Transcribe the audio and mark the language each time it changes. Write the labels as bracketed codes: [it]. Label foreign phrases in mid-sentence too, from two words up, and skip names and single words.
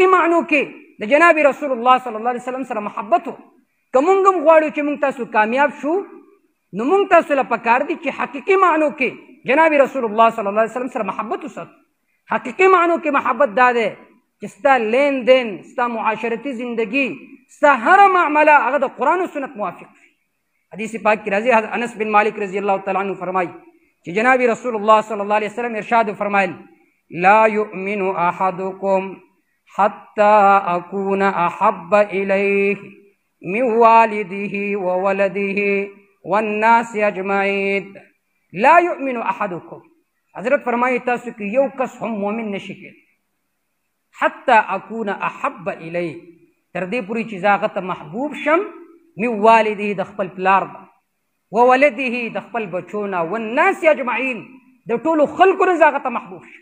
[ps] معنو کې د جناب رسول الله [ar] صلی الله علیه وسلم [ps] سره محبت و که موږ هم غواړو چې موږ تاسو کامیاب شو نو موږ تاسو له پکار دي چې حقیقي معنو کې جناب رسول الله [ar] صلی الله علیه وسلم [ps] سره محبت وساتو حقیقي معنو کې محبت دا دی چې ستا لین دین ستا معاشرتي زندگی ستا هره معامله هغه د قرآن و سنت موافق وي حدیث پاک کی راضی حضرت انس بن مالک [ar] رضی اللہ تعالیٰ عنہ [ps] فرمائی کہ جناب رسول اللہ [ar] صلی اللہ علیہ وسلم [ps] ارشاد فرمائل [ar] لا یؤمن احدکم حتی اکون احب الیہ من والدہ وولدہ والناس اجمعین. لا یؤمن احدکم، [ps] حضرت فرمائی تاسو کہ یو کس هم مومن نشی کېدی [ar] حتی اکون احب الیہ [ps] تر دې پوری چې زه هغه ته محبوب شم [ar] من والده [ps] د خپل پلار نه وولده د خپل بچو نه [ar] والناس اجمعین [ps] د ټولو خلکو نه زه هغه ته محبوب شم.